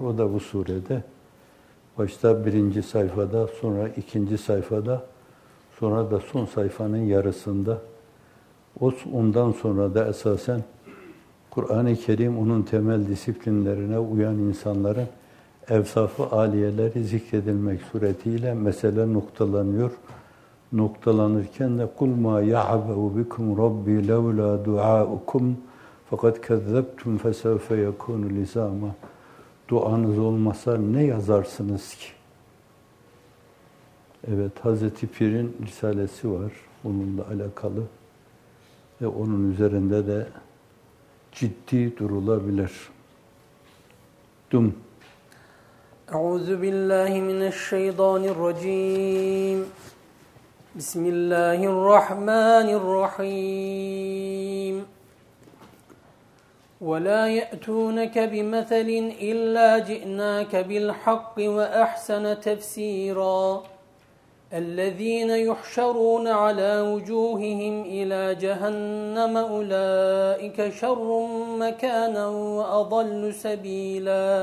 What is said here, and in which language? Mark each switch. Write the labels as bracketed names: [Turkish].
[Turkish] O da bu surede. Başta 1. sayfada, sonra 2. sayfada, sonra da son sayfanın yarısında. Ondan sonra da esasen Kur'an-ı Kerim onun temel disiplinlerine uyan insanların evsaf-ı âliyeleri zikredilmek suretiyle mesele noktalanıyor. Noktalanırken de [Arabic] قُلْ مَا يَعْبَهُ بِكُمْ رَبِّي لَوْلَا دُعَاءُكُمْ فَقَدْ كَذَّبْتُمْ فَسَوْفَ يَكُونُ لِزَامًا. [Turkish] Duanız olmasa ne yazarsınız ki? Evet, Hazreti Pir'in risalesi var onunla alakalı. Ve onun üzerinde de ciddi durulabilir. Dum. [Arabic] أعوذ بالله من الشيطان الرجيم بسم الله الرحمن الرحيم ولا يأتونك بمثل إلا جئناك بالحق وأحسن تفسيرا الذين يحشرون على وجوههم إلى جهنم أولئك شر مكانا وأضل سبيلا